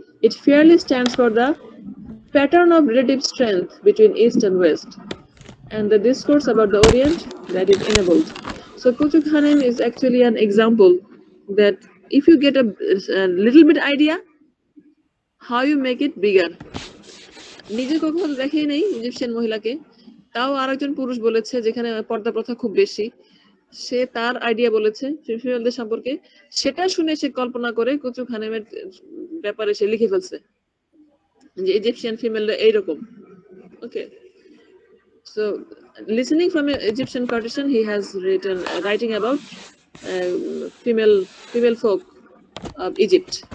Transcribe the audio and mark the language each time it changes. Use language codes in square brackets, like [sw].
[en] It fairly stands for the pattern of relative strength between East and West, and the discourse about the Orient that is enabled. So Kuchuk Hanem is actually an example that if you get a little bit idea, how you make it bigger. [bn] নিজে কখনো দেখেই নেই Egyptian মহিলাকে, তাও আরেকজন পুরুষ বলেছে যেখানে পর্দা প্রথা খুব বেশি, সে তার আইডিয়া বলেছে ফিমেলদের সম্পর্কে, সেটা শুনে সে কল্পনা করে কুচুক হানেমের ব্যাপারে সে লিখে ফেলছে যে ইজিপশিয়ান ফিমেলরা এইরকম। [en] Okay, so listening from an Egyptian partition, he has writing about female folk of Egypt.